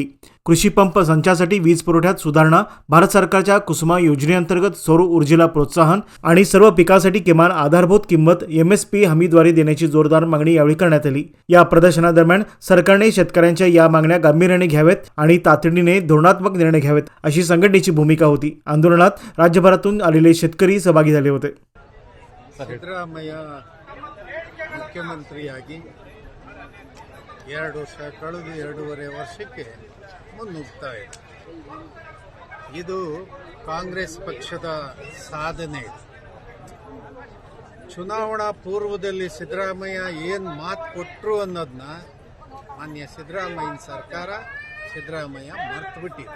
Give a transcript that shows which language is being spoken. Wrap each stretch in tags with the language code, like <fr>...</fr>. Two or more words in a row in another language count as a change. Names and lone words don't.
<mr>कृषी पंप संचासाठी वीज पुरवठ्यात सुधारणा, भारत सरकारच्या कुसुमा योजनेअंतर्गत सौर ऊर्जेला प्रोत्साहन आणि सर्व पिकांसाठी किमान आधारभूत किंमत MSP हमीद्वारे देण्याची जोरदार मागणी यावेळी करण्यात आली। या प्रदर्शनादरम्यान सरकारने शेतकऱ्यांच्या या मागण्या गांभीर्याने घ्याव्यात आणि तातडीने धोरणात्मक निर्णय घ्यावेत अशी संघटनेची भूमिका होती। आंदोलनात राज्यभरातून आलेले शेतकरी सहभागी झाले होते।</mr> <kn>ಸಿದ್ದರಾಮಯ್ಯ ಮುಖ್ಯಮಂತ್ರಿಯಾಗಿ 2 ವರ್ಷ ಕಳೆದು 2.5 ವರ್ಷಕ್ಕೆ ಮುನ್ನುಗ್ತಾ ಇದೆ। ಇದು ಕಾಂಗ್ರೆಸ್ ಪಕ್ಷದ ಸಾಧನೆ ಇದೆ। ಚುನಾವಣಾ ಪೂರ್ವದಲ್ಲಿ ಸಿದ್ದರಾಮಯ್ಯ ಏನು ಮಾತು ಕೊಟ್ಟರು ಅನ್ನೋದನ್ನ ಮಾನ್ಯ ಸಿದ್ದರಾಮಯ್ಯನ ಸರ್ಕಾರ ಸಿದ್ದರಾಮಯ್ಯ ಮರೆತುಬಿಟ್ಟಿದೆ।</kn>